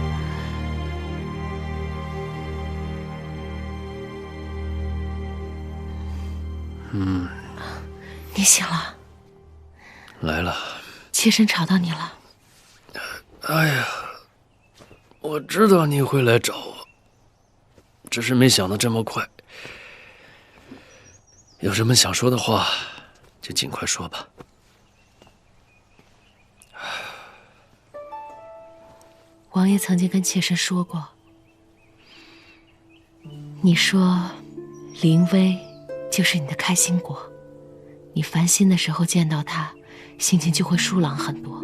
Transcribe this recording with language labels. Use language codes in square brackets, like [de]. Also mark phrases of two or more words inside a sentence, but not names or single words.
[zh] 你醒了？来了。妾身吵到你了？哎呀，我知道你会来找我，只是没想到这么快。有什麼想說的話，就盡快說吧。王爺曾經跟妾身說過，你說凌薇就是你的開心果，你煩心的時候見到她，心情就會舒朗很多。